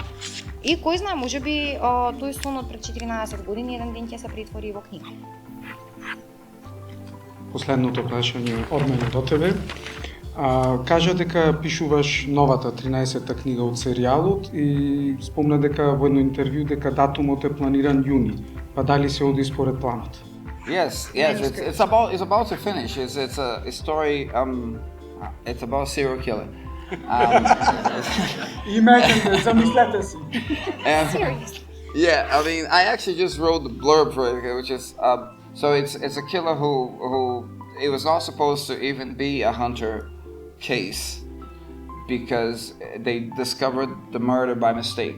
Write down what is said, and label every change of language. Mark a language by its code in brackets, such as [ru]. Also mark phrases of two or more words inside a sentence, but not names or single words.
[mk] И кој знае, можеби тој сонот пред 14 години еден ден ќе се претвори во книга. Последното прашање од мене до тебе. Кажа дека пишуваш новата 13-та книга од серијалот и спомна дека во едно интервју дека датумот е планиран јуни. Па дали се оди според планот? [en] Yes, it's about to finish. It's a story. It's about serial killer. Imagine, [mk] замислете си. [en] Serious. Yeah, I mean, I actually just wrote the blurb for it, which is so it's a killer who it was not supposed to even be a Hunter case because they discovered the murder by mistake.